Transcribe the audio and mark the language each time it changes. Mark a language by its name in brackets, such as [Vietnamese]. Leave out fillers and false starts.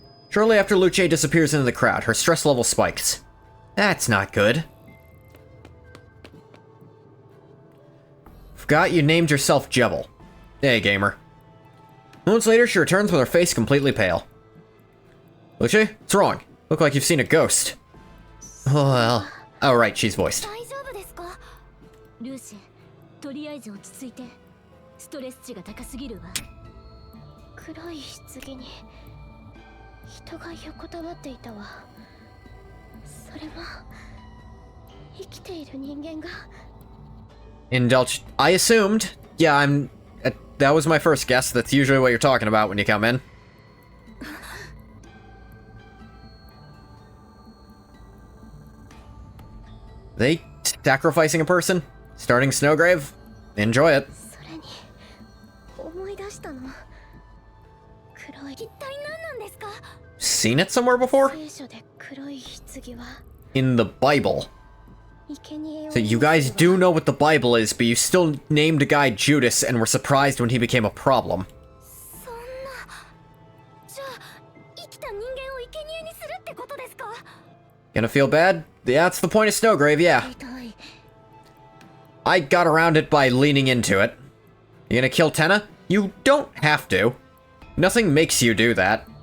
[English] Shortly after Luce disappears into the crowd, her stress level spikes. That's not good. Forgot you named yourself Jebel. Hey, gamer. Moments later, she returns with her face completely pale. Luce, what's wrong? Look like you've seen a ghost. Oh, well. Oh, right, she's voiced. [Japanese] 大丈夫ですかルーシーとりあえず落ち着いてストレス値が高すぎるわ黒い棺に人が横たわっていたわ。それは生きている人間が。 [English] Indulge. I assumed. Yeah, that was my first guess. That's usually what you're talking about when you come in. They sacrificing a person? Starting Snowgrave? Enjoy it. [Japanese] それに思い出ししたの。黒い。一体何なんですか？ [English] Seen it somewhere before? [Japanese] 聖書で黒い棺は [English] In the Bible. [Japanese] 生贄を [English] So you guys do know what the Bible is, but you still named a guy Judas and were surprised when he became a problem. [Japanese] そんな。じゃあ生きた人間を生贄にするってことですか？ [English] Gonna feel bad? Yeah, that's the point of Snowgrave, yeah. [Japanese] 痛い。 [English] I got around it by leaning into it. You gonna kill Tenna? You don't have to. Nothing makes you do that.